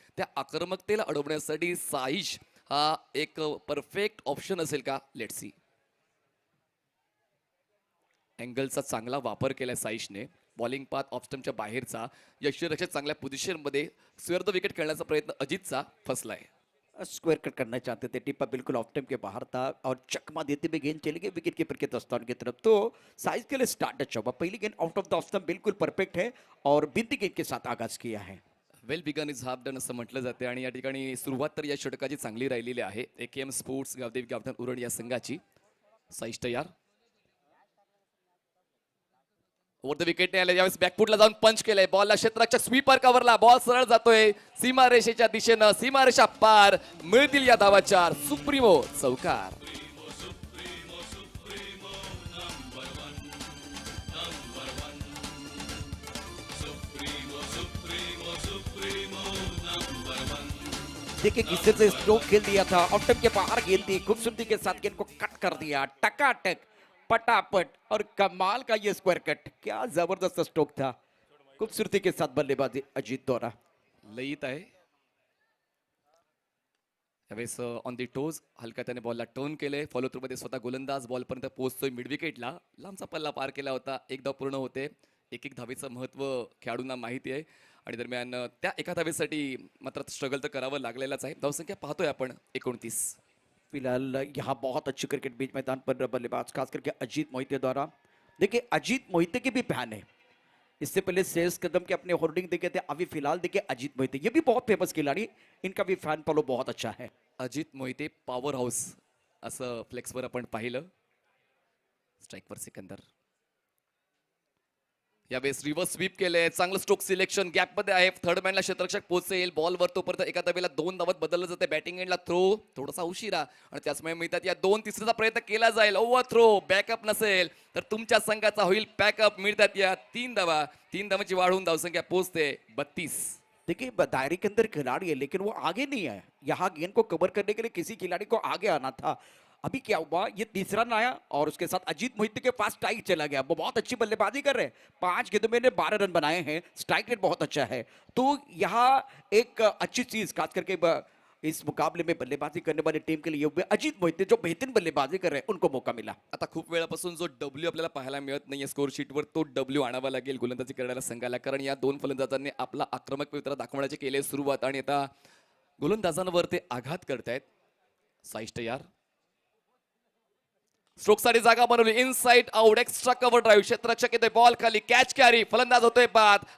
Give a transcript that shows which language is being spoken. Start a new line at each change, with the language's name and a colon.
Marathi: त्या आक्रमकतेला अडवण्यासाठी साईश हा एक परफेक्ट ऑप्शन असेल का?
English: Let's see.
Marathi: अँगलचा चांगला वापर केलाय साईशने. बॉलिंग पाथ ऑफस्टमच्या बाहेरचा, यष्टीरक्षक चांगल्या पोझिशनमध्ये स्क्वेअर द विकेट खेळण्याचा प्रयत्न अजितचा फसलाय.
Hindi: स्क्वायर कट करना चाहते थे, टिप्पा बिल्कुल ऑफ टाइम के बाहर था और चकमा देते हुए गेंद चली गई विकेट कीपर के दस्तान की तरफ। तो साइज के लिए स्टार्ट अच्छा हुआ, पहली गेंद out of the off stump बिल्कुल परफेक्ट है और बिंदी गेंद के साथ आगाज किया है।
English: well begun is half done
Marathi: असं म्हटलं जाते आणि या ठिकाणी सुरुवात तर या षटकाची चांगली राहिलेली आहे. एकेएम स्पोर्ट्स गावदेवी गावठाण उरण या संघाची. साईश तयार. ओव्हर द विकेट आले, यावेळेस बॅकफुटला जाऊन पंच केलंय. बॉलला क्षेत्ररक्षक स्वीपर कव्हरला, बॉल सरळ जातोय सीमारेषेच्या दिशेनं. सीमारेषा पार, मिळतील या धावा 4. सुप्रीमो चौकार.
Hindi: देखिए किससे से स्ट्रोक खेल दिया था, ऑफ टाइम के बाहर गेंद थी, खूबसूरती के साथ गेंद को कट कर दिया, टकाटक पटापट और कमाल का ये स्क्वायर कट, क्या जबरदस्त स्ट्रोक था। खूबसूरती के साथ बल्लेबाजी अजीत द्वारा।
Marathi: लयित आहे. यावेळेस ऑन दी टोज हलका त्याने बॉलला टर्न केले. फॉलो थ्रू मध्ये स्वतः गोलंदाज बॉलपर्यंत पोहोचतोय मिड विकेटला. लांबचा पल्ला पार केला होता. एकदा पूर्ण होते. एक धावेचं महत्व खेळाडूंना माहिती आहे आणि दरम्यान त्या एका धावेसाठी मात्र स्ट्रगल तर करावं लागलेलाच आहे. धावसंख्या पाहतोय आपण 29.
Hindi: फिलहाल यहाँ बहुत अच्छी क्रिकेट बीच मैदान पर बल्लेबाज खास करके अजीत मोहिते द्वारा। देखिए अजीत मोहिते के भी फैन है, इससे पहले शेष कदम के अपने होर्डिंग देखे थे, अभी फिलहाल देखिए अजीत मोहिते, ये भी बहुत फेमस खिलाड़ी, इनका भी फैन फॉलो बहुत अच्छा है।
Marathi: अजित मोहिते पॉवर हाऊस असं फ्लेक्सवर आपण पाहिलं. स्ट्राईकवर सिकंदर. यावेळेस रिव्हर्स स्वीप केले. चांगलं स्ट्रोक सिलेक्शन गॅप मध्ये आहे. थर्ड मॅनला क्षेत्ररक्षक पोहोचेल. बॉलवर तोपर्यंत एका धावेला 2 धावत बदललं जाते. बॅटिंग एंडला थ्रो थोडासा उशिरा आणि त्याचमुळे मिळतात या 2. तिसऱ्याचा प्रयत्न केला जाईल. ओव्हर थ्रो बॅकअप नसेल तर तुमच्या संघाचा होईल बॅकअप. मिळतात या 3 धावा. 3 धावांची वाढवून धावसंख्या पोहोचते 32.
Hindi: देखिए दायरे के अंदर खिलाड़ी है लेकिन वो आगे नहीं है, यहाँ गेंद को कवर करने के लिए किसी खिलाड़ी को आगे आना था। अभी क्या हुआ, ये तीसरा रन आया और उसके साथ अजीत मोहिते के पास स्ट्राइक चला गया। वो बहुत अच्छी बल्लेबाजी कर रहे हैं, 5 गेंदों में 12 रन बनाए हैं, स्ट्राइक रेट बहुत अच्छा है। तो यहाँ एक अच्छी चीज खास करके इस मुकाबले में बल्लेबाजी करने वाली टीम के लिए हुए अजीत मोहिते जो बेहतरीन बल्लेबाजी कर रहे हैं उनको मौका मिला।
Marathi: आता खूप वेळापासून जो डब्ल्यू आपल्याला पाहायला मिळत नाहीये स्कोर शीटवर, तो डब्ल्यू आणावा लागेल गोलंदाजी करणाऱ्या संघाला, कारण या 2 फलंदाजांनी आपला आक्रमक पवित्रा दाखवण्याची केली आहे सुरुवात आणि आता गोलंदाजांवर ते आघात करतायत. साईश तयार. स्ट्रोकसाठी जागा बनवली. Inside out extra cover drive. क्षेत्ररक्षक येतोय, बॉल खाली, कॅच कॅरी, फलंदाज होतोय बाद.